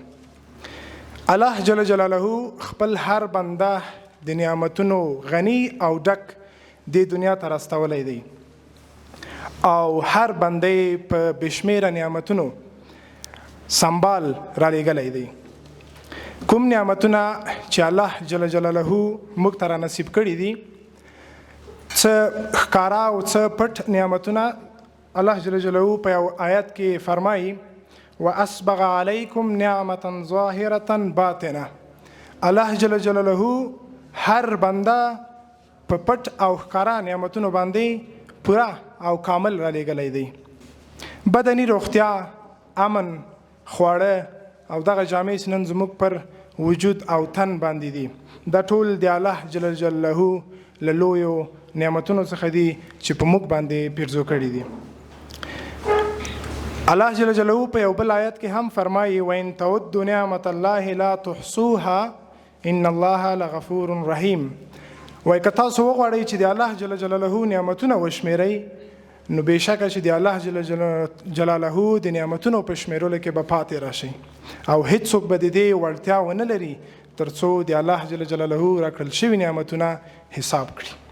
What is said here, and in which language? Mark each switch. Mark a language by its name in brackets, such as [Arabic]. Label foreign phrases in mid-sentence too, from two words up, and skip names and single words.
[Pashto] الله [Arabic] جل جلاله [Pashto] خپل هر بنده د نعمتونو غنی او ډک د دنیا ته راستولی دی او هر بنده په بشمیره نعمتونو سنبال را لیږلی دی. کوم نعمتونه چې الله [Arabic] جل جلاله [Pashto] موږ ته را نصیب کړي دي څه ښکاره او څه پټ نعمتونه الله [Arabic] جل جلاله [Pashto] په یو آیت کې فرمایي [Arabic] واسبغ علیکم نعمة ظاهرة باطنه. [Pashto] الله [Arabic] جل جلاله [Pashto] هر بنده په پټ او ښکاره نعمتونو باندې پوره او کامل را لیږلی دی. بدني روغتیا، امن، خواړه او دغه جامې چې نن زموږ پر وجود او تن باندې دي دا ټول د الله [Arabic] جل جلاله [Pashto] له لویو نعمتونو څخه دي چې په موږ باندې پیرزو کړي دي. الله [Arabic] جل جلاله [Pashto] په یو بل آیت کې هم فرمایي [Arabic] وَإِن تَعُدُّوا نِعْمَةَ اللَّهِ لَا تُحْصُوهَا إِنَّ اللَّهَ لَغَفُورٌ رَحِيمٌ. [Pashto] وایي که تاسو وغواړئ چې د الله [Arabic] جل جلاله [Pashto] نعمتونه وشمیرئ نو بېشکه چې د الله [Arabic] جل جلاله [Pashto] د نعمتونو په شمیرلو کې به پاتې راشئ او هیڅوک به د دې وړتیا ونه لري تر څو د الله [Arabic] جل جلاله [Pashto] راکړل شوي نعمتونه حساب کړي.